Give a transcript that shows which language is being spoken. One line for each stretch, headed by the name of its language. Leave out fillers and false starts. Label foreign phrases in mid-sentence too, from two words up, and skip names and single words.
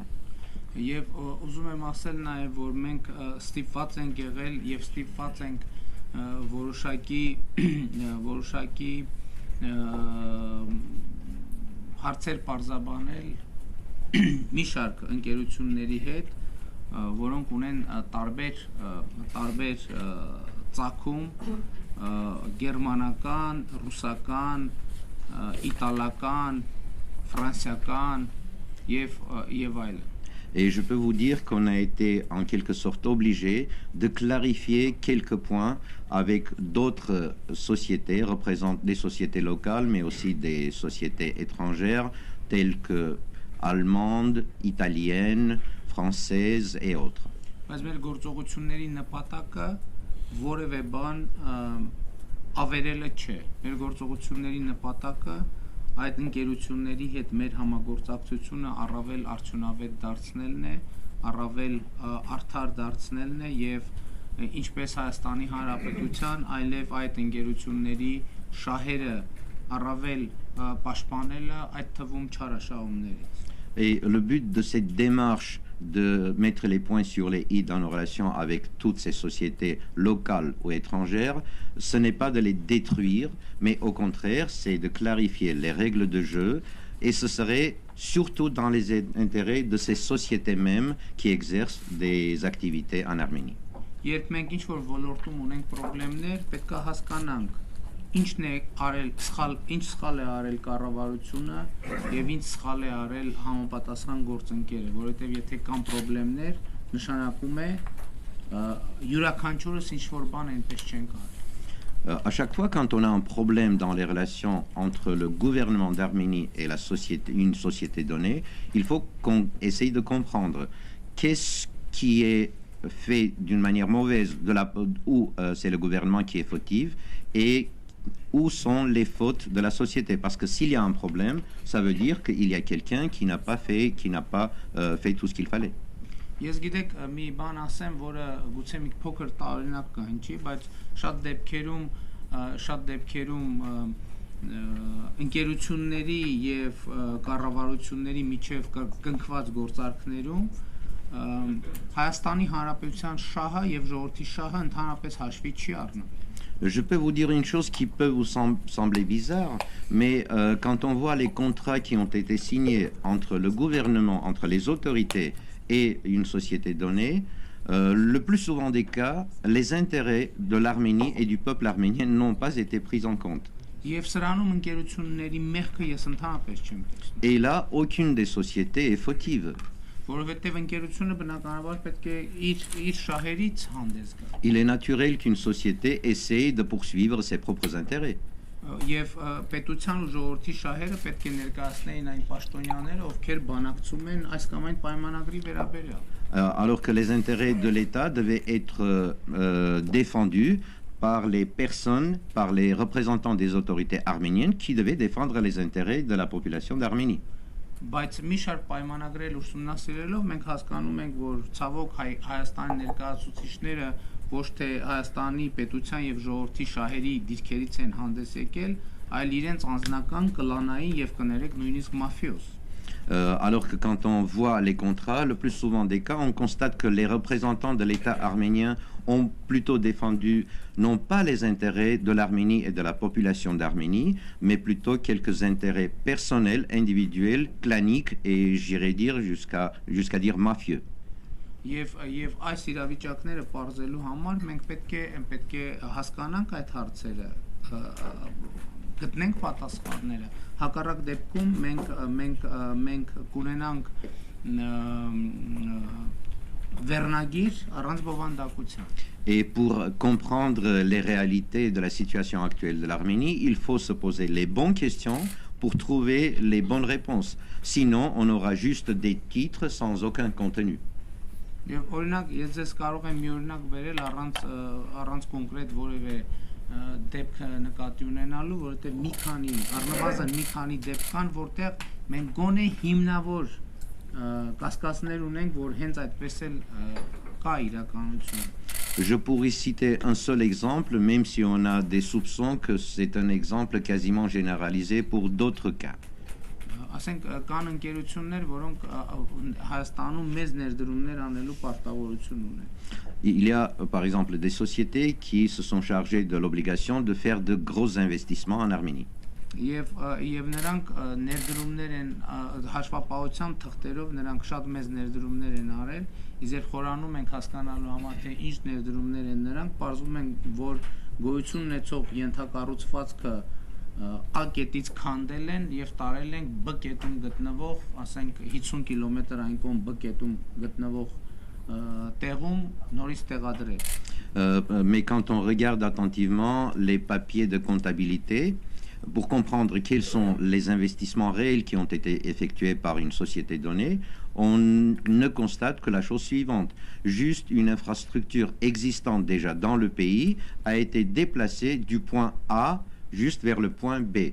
Armenian: Եվ ուզում եմ ասել նաև, որ մենք ստիպված ենք եղել եւ ստիպված ենք որոշակի հարցեր պարզաբանել մի շարք ընկերությունների հետ, որոնք ունեն տարբեր ծագում, գերմանական, ռուսական, իտալական, ֆրանսիական եւ այլն։
French: Et je peux vous dire qu'on a été en quelque sorte obligé de clarifier quelques points avec d'autres sociétés, représentent des sociétés locales, mais aussi des sociétés étrangères, telles que allemandes, italiennes, françaises et autres.
Armenian: Բայց մեր գործողությունների նպատակը որևէ բան ավերելը չէ։ Մեր գործողությունների նպատակը այդ ընկերությունների հետ մեր համագործակցությունը առավել արդյունավետ դարձնելն է, առավել արդար դարձնելն է եւ ինչպես Հայաստանի Հանրապետության, այլև այդ ընկերությունների շահերը առավել պաշտպանելը, այդ թվում չարաշահումներից։
French: Et le but de cette démarche de mettre les points sur les i dans nos relations avec toutes ces sociétés locales ou étrangères, ce n'est pas de les détruire, mais au contraire, c'est de clarifier les règles de jeu, et ce serait surtout dans les intérêts de ces sociétés mêmes qui exercent des activités en Arménie.
Armenian: Երբ մենք ինչ-որ ոլորտում ունենք խնդիրներ, պետք է հասկանանք ինչն է արել ինչ սխալ է արել կառավարությունը եւ ինչ սխալ է արել համապատասխան գործընկերը, որովհետեւ եթե կան խնդիրներ, նշանակում է յուրաքանչյուրս ինչ որ բան այնպես չենք արել։
French: À chaque fois, quand on a un problème dans les relations entre le gouvernement d'Arménie et une société donnée, il faut qu'on essaye de comprendre qu'est-ce qui est fait d'une manière mauvaise ou c'est le gouvernement qui est fautif et où sont les fautes de la société. Parce que s'il y a un problème, ça veut dire qu'il y a quelqu'un qui n'a pas fait fait tout ce qu'il fallait.
Armenian: Ես գիտեք մի բան ասեմ, որը գուցե մի փոքր տարօրինակ կհնչի, բայց շատ դեպքերում ընկերությունների եւ կառավարությունների միջև կնքված գործարքներում Հայաստանի Հանրապետության շահը եւ ժողովրդի շահը ընդհանրապես հաշվի չի առնում.
French: Je peux vous dire une chose qui peut vous sembler bizarre, mais quand on voit les contrats qui ont été signés entre le gouvernement, entre les autorités et une société donnée, le plus souvent des cas, les intérêts de l'Arménie et du peuple arménien n'ont pas été pris en compte. Et là, aucune des sociétés est fautive. Il est naturel qu'une société essaye de poursuivre ses propres intérêts.
Armenian: Եվ պետության ու ժողովրդի շահերը պետք է ներկայացնեին այն պաշտոնյաները, ովքեր բանակցում են այս կամ այն պայմանագրի վերաբերյալ.
French: Alors que les intérêts de l'État devaient être défendus par les personnes, par les représentants des autorités arméniennes qui devaient défendre les intérêts de la population d'Arménie.
Armenian: Բայց մի շարք պայմանագրեր ուսումնասիրելով մենք հասկանում ենք, որ ցավոք Հայաստանի ներկայացուցիչները ոչ թե Հայաստանի պետության եւ ժողովրդի շահերի դիրքերից են հանդես եկել, այլ իրենց անձնական կլանային եւ կներեք նույնիսկ մաֆիոս.
French: Alors que quand on voit les contrats, le plus souvent des cas, on constate que les représentants de l'État arménien ont plutôt défendu non pas les intérêts de l'Arménie et de la population d'Arménie, mais plutôt quelques intérêts personnels, individuels, claniques et j'irais dire jusqu'à dire mafieux.
Armenian: Եվ այս իրավիճակները բարձելու համար մենք պետք է հասկանանք այդ հարցերը, գտնենք պատասխանները. Հակառակ դեպքում մենք կունենանք վերնագիր առանց բովանդակության.
French: Et pour comprendre les réalités de la situation actuelle de l'Arménie, il faut se poser les bonnes questions pour trouver les bonnes réponses. Sinon, on aura juste des titres sans aucun contenu.
Armenian: Եվ օրինակ ես ձեզ կարող եմ մի օրինակ բերել առանց կոնկրետ որևէ դեպք նկատի ունենալու, որովհետև առնվազն մի քանի դեպք կան, որտեղ մենք գոնե հիմնավոր կասկածներ ունենք, որ հենց այդպես էլ կա իրականություն.
French: Je pourrais citer un seul exemple, même si on a des soupçons que c'est un exemple quasiment généralisé pour d'autres cas.
Armenian: Ասենք կան ընկերություններ, որոնք Հայաստանում մեծ ներդրումներ անելու պարտավորություն ունեն.
French: Il y a par exemple des sociétés qui se sont chargées de l'obligation de faire de gros investissements en Arménie.
Armenian: Եվ նրանք ներդրումներ են հաշվապահության թղթերով, նրանք շատ մեծ ներդրումներ են արել, իսկ երբ խորանում ենք հասկանալու համար թե ինչ ներդրումներ են նրանք, պարզվում են, որ գոյություն ունեցող ենթակառուցվածքը A կետից քանդել են եւ տարել են B կետում գտնվող, ասենք 50 կիլոմետր այն կողմ B կետում գտնվող տեղում նորից տեղադրել.
French: Mais quand on regarde attentivement les papiers de comptabilité pour comprendre quels sont les investissements réels qui ont été effectués par une société donnée, on ne constate que la chose suivante. Juste une infrastructure existante déjà dans le pays a été déplacée du point A juste vers le point B.